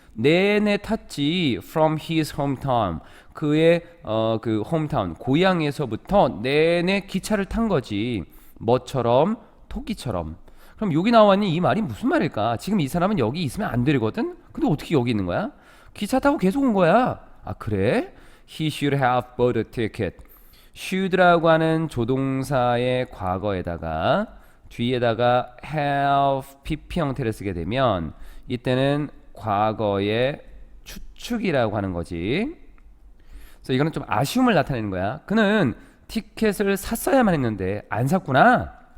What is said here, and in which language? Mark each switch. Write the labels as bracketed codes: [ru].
[ko] 내내 탔지. [en] From his hometown. [ko] 그의 그 홈타운 고향에서부터 내내 기차를 탄 거지. 뭐처럼? 토끼처럼. 그럼 여기 나왔니? 이 말이 무슨 말일까? 지금 이 사람은 여기 있으면 안 되거든? 근데 어떻게 여기 있는 거야? 기차 타고 계속 온 거야. 아 그래? [en] He should have bought a ticket. [ko] should라고 하는 조동사의 과거에다가 뒤에다가 have PP 형태를 쓰게 되면 이때는 과거의 추측이라고 하는 거지. 그래서 이거는 좀 아쉬움을 나타내는 거야. 그는 티켓을 샀어야만 했는데 안 샀구나.